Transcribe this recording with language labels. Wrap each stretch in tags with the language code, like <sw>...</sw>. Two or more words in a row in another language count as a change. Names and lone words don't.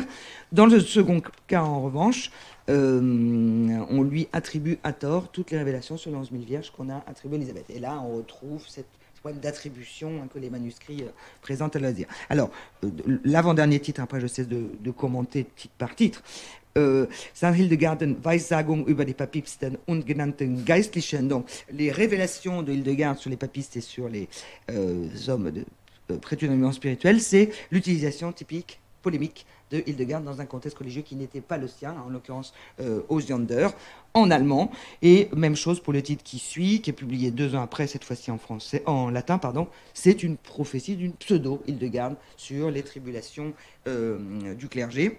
<fr>Dans le second cas, en revanche, on lui attribue à tort toutes les révélations sur les 11 000 vierges qu'on a attribuées à Élisabeth. Et là, on retrouve cette problème d'attribution que les manuscrits présentent à l'Asie. Alors, l'avant-dernier titre, après je cesse de commenter titre par titre,</fr> <de>St. Hildegarden, Weissagung über die Papisten und genannten Geistlichen,</de> <fr>donc les révélations de Hildegarde sur les papistes et sur les hommes prétendument spirituels, c'est l'utilisation typique, polémique, de Hildegarde dans un contexte religieux qui n'était pas le sien, en l'occurrence Osiander, en allemand. Et même chose pour le titre qui suit, qui est publié 2 ans après, cette fois-ci en latin, c'est une prophétie d'une pseudo-Hildegarde sur les tribulations du clergé.</fr>